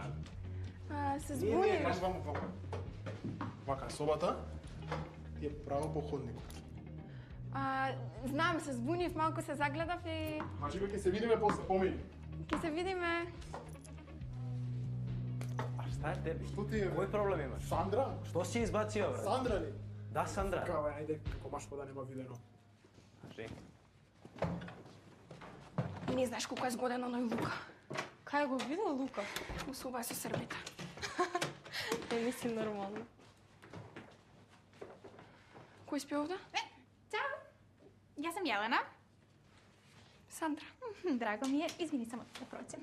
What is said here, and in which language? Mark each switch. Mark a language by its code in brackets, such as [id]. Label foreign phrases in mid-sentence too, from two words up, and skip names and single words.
[mk] Се Не, збунив. кажи вамо, вамо. Вака, собата ти е право по ходникот. Знам, се збунив, малку се загледав и Значи, ќе се видиме после, помини. ќе се видиме. [sr] А šta je tebi? [mk] Што ти е? Кој проблем имаш? Сандра? Што си избацио, брат? Сандра ли? Да, Сандра. Кава, ајде, како машко да нема видено. Кажи. Не знаеш колку е згоден оној Лука. Кај го видел Лука? Во соба е со србите. Не мислим нормално. Кој спи овде? [sr] Ćao, ja sam Jelena. Сандра. Drago mi je, izvini samo da prođem.